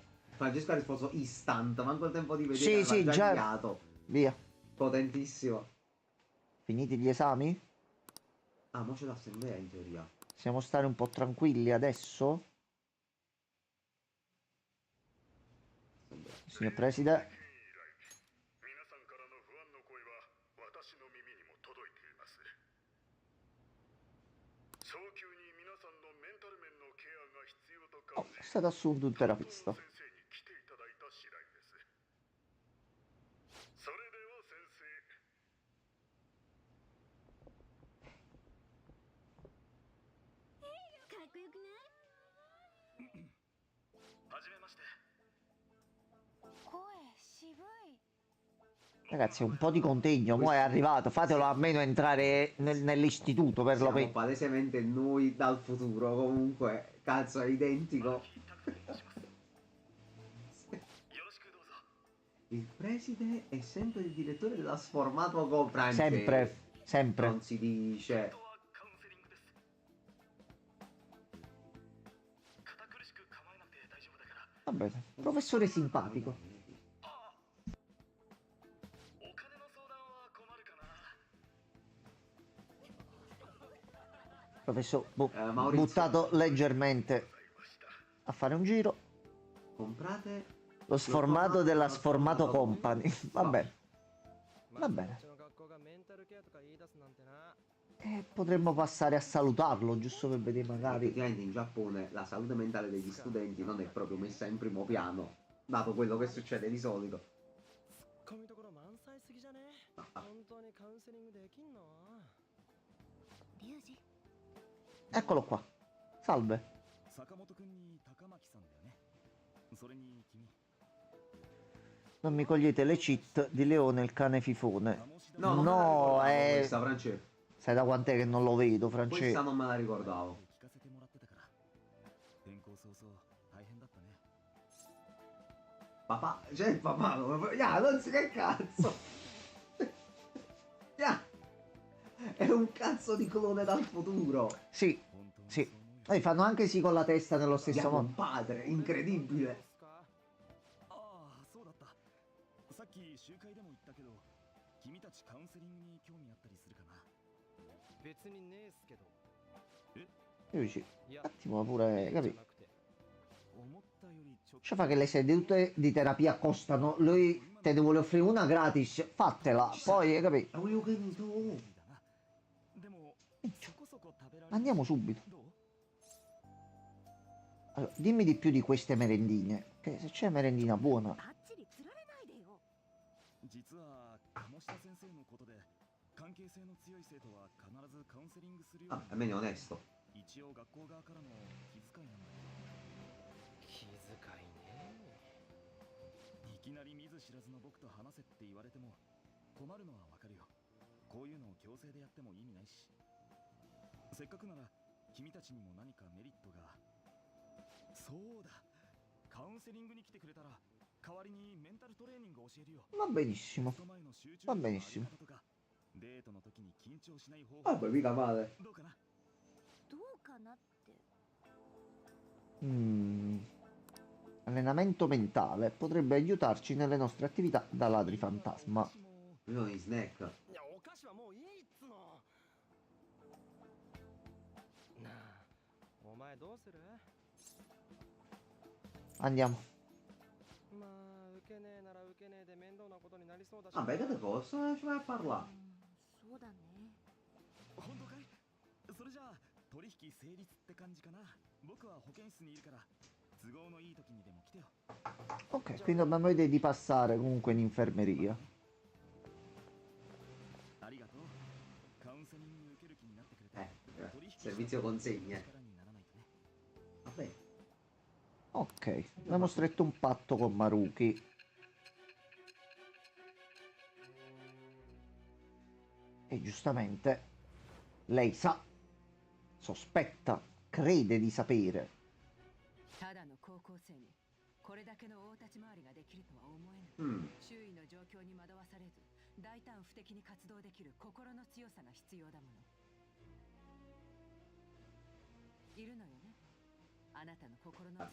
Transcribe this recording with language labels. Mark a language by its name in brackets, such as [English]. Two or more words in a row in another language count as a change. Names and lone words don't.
[Italian] Francesco ha risposto instant, manco il tempo di vedere. Sì, aveva sì, già- inviato. via. Potentissimo. Finiti gli esami? Ah, mo c'è l'assemblea in teoria. Possiamo stare un po' tranquilli adesso? Signor Preside? [Japanese] 皆さんからの不安の声は私の耳にも届いています。早急に皆さんのメンタル面のケアが必要と Oh, 感じ [Italian] è stato assunto un [Japanese] 担当の [Italian] terapista. [Japanese] 先生に来ていただいた次第です。それでは先生、かっこよくない？はじめまして。声渋い。 [Italian] Ragazzi, un po' di contegno, mo' è arrivato, fatelo almeno entrare nell'istituto per lo Siamo meno. palesemente noi dal futuro, comunque. Cazzo, è identico. [Japanese] よろしくどうぞ。 [Italian] Il preside è sempre il direttore della sformato con Sempre, sempre. Non si dice. [Japanese] はカウンセリングです。堅苦しく構えなくて大丈夫だから。 [Italian] Va bene, professore simpatico. [Japanese] お金の相談は困るかな。 [Italian] Professore Maurizio. buttato leggermente a fare un giro. Comprate Lo sformato della Sformato Company. Va bene. Va bene. E potremmo passare a salutarlo, giusto per vedere magari. Effettivamente in Giappone la salute mentale degli studenti non è proprio messa in primo piano, dato quello che succede di solito. [Japanese] ツッコミどころ満載すぎじゃね本当にカウンセリングできんのリュウジ。 [Italian] Eccolo qua. Salve. 坂本くんに高巻さんだよねそれに君 Non mi cogliete le cheat di Leone il cane fifone. No, non me la No, ricordavo questa, Francesco. Sai da quant'è che non lo vedo, Questa Francesco? non me la ricordavo. [Japanese] 聞かせてもらってたから転校早々大変だったね [Italian] Papà, c'è il papà, ya, non si che cazzo. Ya. È un cazzo di clone dal futuro. Sì, [Japanese] 本当に [Italian] sì. [Japanese] そう思うよ [Italian] E fanno anche sì con la testa nello stesso Abbiamo modo. un padre, incredibile. [Japanese] ああそうだったさっき集会でも言ったけど君たちカウンセリングに興味あったりするかな別にねえっすけど [Italian] Io dici, [Japanese] いや [Italian] un attimo pure, [Japanese] じゃ [Italian] capì? [Japanese] なくて思ったより直 [Italian] Cioè fa che le sedute di terapia costano, lui te ne vuole offrire una gratis, fatela, poi, capì? È un Yukenito. [Japanese] だなでもそこそ [Italian] Andiamo subito. [Japanese] どう？ [Italian] Allora, dimmi di più di queste merendine. Che se c'è merendina buona. [Japanese] バッチリ釣られないでよ。実は鴨志田先生のことで関係性の強い生徒は必ずカウンセリングするよう [Italian] Ah, [Japanese] に [Italian] almeno è onesto. [Japanese] 一応学校側からの気遣いなんだ気遣いね。けどいきなり見ず知らずの僕と話せって言われても困るのはわかるよ。こういうのを強制でやっても意味ないし、せっかくなら君たちにも何かメリットが。そうだ、カウンセリングに来てくれたら代わりにメンタルトレーニングを教えるよ。 [Italian] Va benissimo. [Japanese] テスト前の集中 [Italian] Va [Japanese] 力の上げ [Italian] benissimo. [Japanese] 方とかデートの時に緊張しない方法 [Italian] Vabbè, mica male. [Japanese] どうかな。どうかなって。 [Italian] Allenamento mentale potrebbe aiutarci nelle nostre attività da ladri fantasma. Io sono in snack. [Japanese] いや、お菓子はもういいっつの。なあ、お前どうする？ [Italian] Andiamo. [Japanese] まあ、受けねえなら受けねえで面倒なことになりそうだし。 [Italian] Vabbè, che cosa ci vai a parlare? [Japanese] そうだね。本当かい？それじゃあ取引成立って感じかな。僕は保健室にいるから都合のいい時にでも来てよ。 [Italian] Ok, quindi dobbiamo vedere di passare comunque in infermeria. [Japanese] ありがとう。カウンセリング受ける気になってくれて。取引 [Italian] servizio consegne. [Japanese] 力にならないとね。 [Italian] Vabbè. Ok, abbiamo stretto un patto con Maruki. E giustamente lei sa, sospetta, crede di sapere. [Japanese] ただの高校生にこれだけの大立ち回りができるとは思えない。周囲の状況に惑わされず大胆不敵に活動できる心の強さが必要だもの。いるのよね、あなたの心の